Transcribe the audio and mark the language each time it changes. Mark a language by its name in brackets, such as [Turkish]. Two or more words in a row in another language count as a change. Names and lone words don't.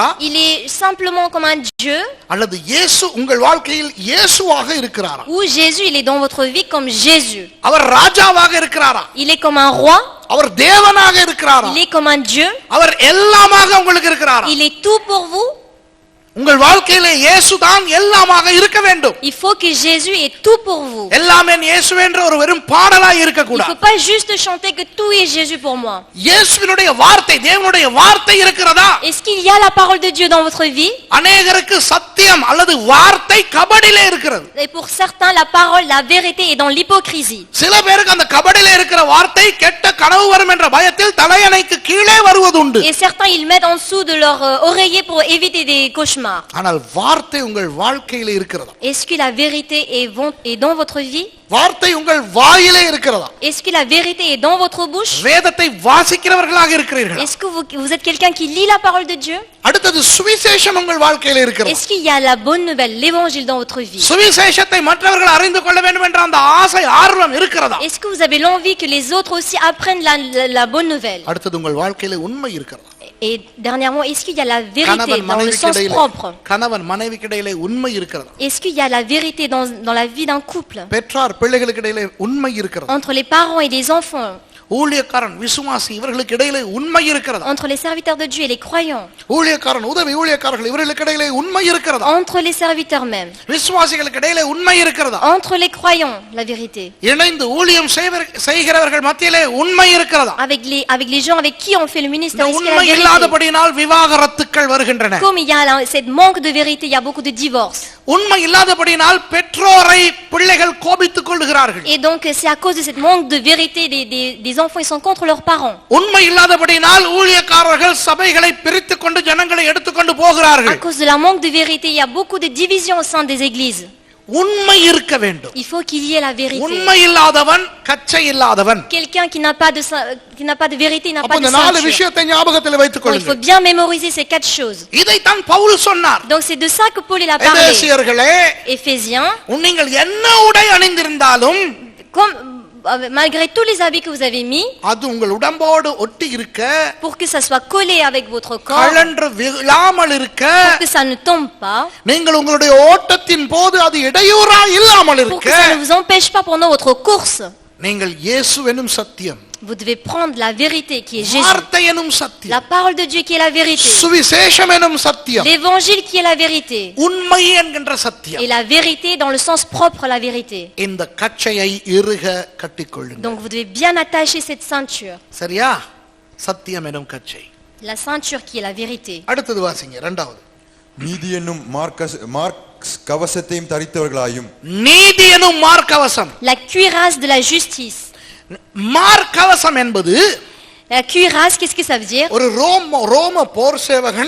[French] Il est simplement comme un Dieu? [Tamil] அல்லது இயேசு உங்கள் வாழ்க்கையில் இயேசுவாக இருக்கிறாரா? [French] Ou Jésus, il est dans votre vie comme Jésus? [Tamil] அவர் ராஜாவாக இருக்கிறாரா? [French] Il est comme un roi? [Tamil] அவர் தேவனாக இருக்கிறாரா? [French] Il est comme un Dieu? [Tamil] அவர் எல்லாமாக உங்களுக்கு இருக்கிறாரா? [French] Il est tout pour vous? [Tamil] உங்கள் வாழ்க்கையிலே இயேசுதான் எல்லாமாக இருக்க வேண்டும். [French] Il faut que Jésus est tout pour vous. [Tamil] எல்லாமே இயேசுவே என்ற ஒரு வெறும் பாடலாய் இருக்க [French] Il ne [Tamil] கூடாது. [French] faut pas juste chanter que tout est Jésus pour moi. [Tamil] இயேசுவினுடைய வார்த்தை, தேவனுடைய வார்த்தை இருக்கிறதா? [French] Est-ce qu'il y a la parole de Dieu dans votre vie? [Tamil] அநேகருக்கு சத்தியம் அல்லது வார்த்தை கபடிலே இருக்கிறது. [French] Et pour certains, la parole, la vérité est dans l'hypocrisie. [Tamil] சில பேருக்கு அந்த கபடிலே இருக்கிற வார்த்தை கெட்ட கனவு வரும் என்ற பயத்தில் தலையணைக்கு கீழே வருவதுண்டு. [French] Et certains, ils mettent en dessous de leur oreiller pour éviter des cauchemars. [Tamil] ஆனால் வார்த்தை உங்கள் வாழ்க்கையிலே இருக்கிறதா? [French] Est-ce que la vérité est dans votre vie? [Tamil] வார்த்தை உங்கள் வாயிலே இருக்கிறதா? [French] Est-ce que la vérité est dans votre bouche? [Tamil] வேதத்தை வாசிக்கிறவர்களாக இருக்கிறீர்களா? [French] Est-ce que vous êtes quelqu'un qui lit la parole de Dieu? [Tamil] அடுத்தது சுவிசேஷம் உங்கள் வாழ்க்கையிலே இருக்கிறதா? [French] Est-ce qu'il y a la bonne nouvelle, l'évangile dans votre vie? [Tamil] சுவிசேஷத்தை மற்றவர்கள் அறிந்து கொள்ள வேண்டும் என்ற அந்த ஆசை ஆர்வம் இருக்கிறதா? [French] Est-ce que vous avez l'envie que les autres aussi apprennent la bonne nouvelle? [Tamil] அடுத்தது உங்கள் வாழ்க்கையிலே உண்மை இருக்கிறதா? [French] Et dernièrement, est-ce qu'il y a la vérité [Tamil] கணவன் [French] dans le sens [Tamil] மனைவிக்கிடையிலே [French] propre? [Tamil] கணவன் மனைவிக்கிடையிலே உண்மை இருக்கிறதா? [French] Est-ce qu'il y a la vérité dans la vie d'un couple? [Tamil] பெற்றார் பிள்ளைகளுக்கு இடையிலே உண்மை இருக்கிறதா? [French] Entre les parents et les enfants? [Tamil] ஊழியக்காரன் விசுவாசி இவர்களுக்கு இடையிலே உண்மை இருக்கிறதா? [French] Entre les serviteurs de Dieu et les croyants? [Tamil] ஊழியக்காரன் உதவி ஊழியக்காரர்கள் இவர்களுக்கு இடையிலே உண்மை இருக்கிறதா? [French] Entre les serviteurs même? [Tamil] விசுவாசிகளுக்கு இடையிலே உண்மை இருக்கிறதா? [French] Entre les croyants, la vérité? [Tamil] இணைந்து ஊழியம் செய்கிறவர்கள் மத்தியிலே உண்மை இருக்கிறதா? [French] Avec les gens avec qui on fait le ministère, [Tamil] இந்த [French] est-ce qu'il y a [Tamil] உண்மை [French] la vérité? [Tamil] இல்லாதபடியினால் விவாகரத்துக்கள் வருகின்றன. [French] Comme il y a cette manque de vérité, il y a beaucoup de divorces. [Tamil] உண்மை இல்லாதபடியினால் பெற்றோரை பிள்ளைகள் கோபித்துக் கொள்கிறார்கள். [French] Et donc c'est à cause de cette manque de vérité, des enfants ils sont contre leurs parents. [Tamil] உண்மை இல்லாதபடியினால் ஊழியக்காரர்கள் சபைகளை பிரித்துக் கொண்டு ஜனங்களை எடுத்துக்கொண்டு [French] À [Tamil] போகிறார்கள். [French] cause de la manque de vérité, il y a beaucoup de divisions au sein des églises. [Tamil] உண்மை இருக்க வேண்டும். [French] Il faut qu'il y ait la vérité. [Tamil] உண்மை இல்லாதவன் கச்சை இல்லாதவன். [French] Quelqu'un qui n'a pas de vérité, n'a [Tamil] அப்ப [French] pas de [Tamil] இந்த நாலு [French] ceinture. [Tamil] விஷயத்தை ஞாபகத்தில் வைத்துக் [French] Donc, il faut [Tamil] கொள்ளுங்கள். [French] bien mémoriser ces quatre choses. [Tamil] இதைத்தான் பவுல் சொன்னார். [French] Donc c'est de ça que Paul il a parlé. [Tamil] எபேசியர்களே, [French] Éphésiens, [Tamil] நீங்கள் என்ன உடை அணிந்திருந்தாலும் [French] malgré tous les habits que vous avez mis, [Tamil] அது உங்கள் உடம்போடு ஒட்டி இருக்க, [French] pour que ça soit collé avec votre corps, [Tamil] கழன்று விழாமல் இருக்க, [French] pour que ça ne tombe pas, [Tamil] நீங்கள் உங்களுடைய ஓட்டத்தின் போது அது இடையூறா இல்லாமல் [French] pour [Tamil] இருக்க, [French] que ça ne vous empêche pas pendant votre course. [Tamil] நீங்கள் இயேசு எனும் சத்தியம், [French] Vous devez prendre la vérité qui est Jésus. [Tamil] வார்த்தை எனும் [French] La [Tamil] சத்தியம், [French] parole de Dieu qui est la vérité. [Tamil] சுவிசேஷம் எனும் சத்தியம், [French] L'évangile qui est la vérité. [Tamil] உண்மை என்கின்ற சத்தியம். [French] Et la vérité dans le sens propre à la vérité. [Tamil] இந்த கச்சையை இறுக கட்டிக்கொள்ளுங்கள். [French] Donc vous devez bien attacher cette ceinture. [Tamil] சரியா? சத்தியம் எனும் கச்சை. [French] La ceinture qui est la vérité. [Tamil] அடுத்தது வாசிங்க, இரண்டாவது. நீதி என்னும் மார்க் கவசத்தையும் தரித்தவர்களாயும். நீதி எனும் மார்க்கவசம். [French] La cuirasse de la justice. [Tamil] மார்க்கவசம் என்பது [French] La cuirasse, qu'est-ce que ça veut dire? [Tamil] ஒரு ரோம போர் சேவகன்,